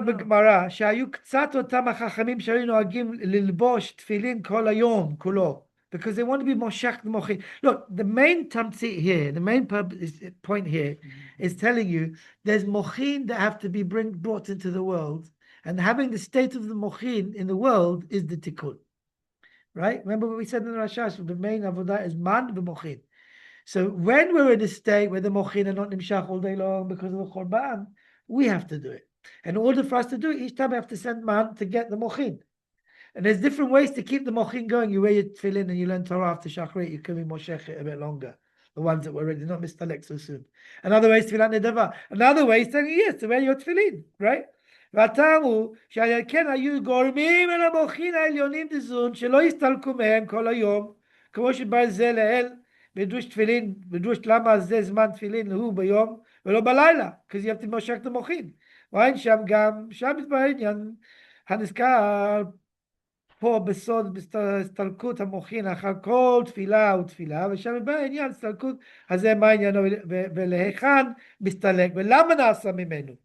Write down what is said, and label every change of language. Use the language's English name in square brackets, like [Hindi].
[Hebrew] בגמרא, שהיו קצת אותם החכמים שהיו נוהגים ללבוש תפילין כל היום, כולו, [English] because they want to be [Hebrew] מושך למוחין. [English] Look, the main tamtzit here, the main point here is telling you there's mochin that have to be brought into the world, and having the state of the mochin in the world is the tikkun. Right? Remember what we said in the Rashash, the main avodah is man v'mochin. So when we're in a state where the mochin are not nimshach all day long because of the korban, we have to do it. And in order for us to do it, each time we have to send man to get the mochin. And there's different ways to keep the mochin going. You wear your tefillin and you learn Torah after Shachrit, you can be moshech a bit longer. The ones that were ready, not mistalek so soon. Another way is tefillah nedava. Another way is telling you, yes, to wear your tefillin, right? [Hebrew] והטעם שעל כן היו גורמים אל המוחין העליונים דזון שלא יסתלקו מהם כל היום, כמו שבא זה לאל בדרוש תפילין, בדרוש למה זה זמן תפילין הוא ביום ולא בלילה, כי זה יבטי מושך את המוחין. ואין שם גם, שם מתברר עניין הנזכר פה בסוד הסתלקות המוחין אחר כל תפילה ותפילה, ושם מתברר עניין הסתלקות הזה מה עניינו ולהיכן מסתלק ולמה נעשה ממנו?